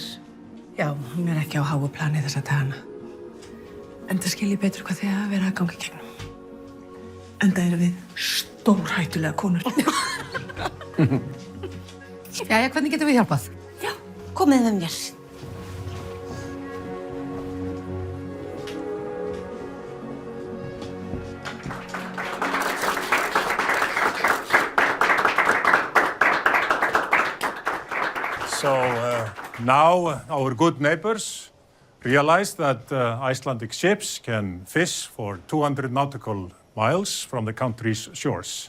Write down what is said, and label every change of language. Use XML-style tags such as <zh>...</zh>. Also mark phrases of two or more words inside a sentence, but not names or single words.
<is>Já, hún er ekki á háu plani þessa dagana. Enda skil ég betur hvað þið hafa verið að ganga í gegnum. Enda eru við stórhættulega konur. Jæja, hvernig getum við hjálpað? Já, komið með mér.</is> <en>So now our good neighbors realize that Icelandic ships can fish for 200 nautical miles from the country's shores.</en>